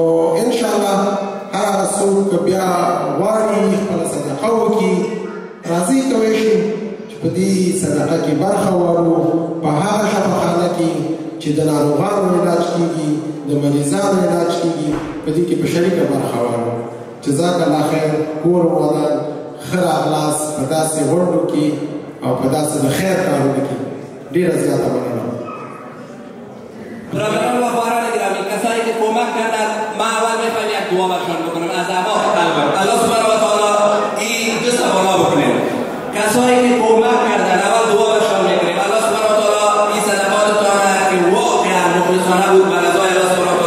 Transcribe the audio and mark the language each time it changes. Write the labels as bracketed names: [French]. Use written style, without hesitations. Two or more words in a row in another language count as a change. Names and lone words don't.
[Pashto] انشاءالله هر هغه څوک بیا غواړي خپله صدقه وکړي راځئ کوی شو چې په دې صدقه کې برخه واخلو په هغه شفاخانه کې چې د ناروغانو علاج کېږي د مریضانو علاج کېږي په دې کې په شریکه برخه واخلو [Arabic] جزاک الله خیر [Pashto] کور ودان ښه راغلاست په داسې غونډو کې او په داسې د خیر کارونو کې ډېره زیاته مننه [Persian] برادران و خواران گرامی کسایی که کمک کردن ما اول میخوایم یک دعا برشان بکنم از اعماق قلبم [Arabic] الله سبحانه و تعالی [Persian] این دو سوالا بکنیم کسایی که کمک کردن اول دعا برشان میکنیم [Arabic] الله سبحانه و تعالی [Persian] این صدقاتتان که واقعا مخلصانه بود و رضای [Arabic] الله سبحانه و